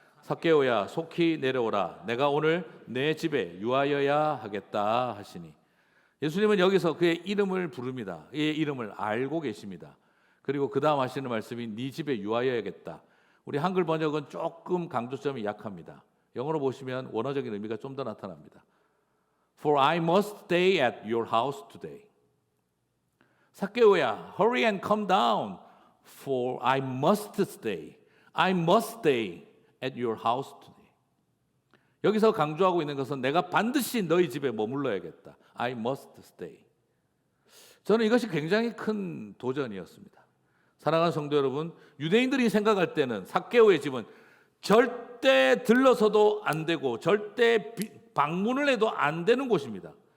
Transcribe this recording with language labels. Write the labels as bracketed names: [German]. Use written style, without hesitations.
[Korean] 삭개오야 속히 내려오라. 내가 오늘 내 집에 유하여야 하겠다 하시니. 예수님은 여기서 그의 이름을 부릅니다. 그의 이름을 알고 계십니다. 그리고 그 다음 하시는 말씀이 네 집에 유하여야겠다. 우리 한글 번역은 조금 강조점이 약합니다. 영어로 보시면 원어적인 의미가 좀 더 나타납니다. [English] For I must stay at your house today. 삭개오야, hurry and come down, for I must stay. I must stay at your house today. [Korean] 여기서 강조하고 있는 것은 내가 반드시 너희 집에 머물러야겠다. [English] I must stay. [Korean] 저는 이것이 굉장히 큰 도전이었습니다. 사랑하는 성도 여러분, 유대인들이 생각할 때는 삭개오의 집은 절대 들러서도 안 되고 절대 방문을 해도 안 되는 곳입니다.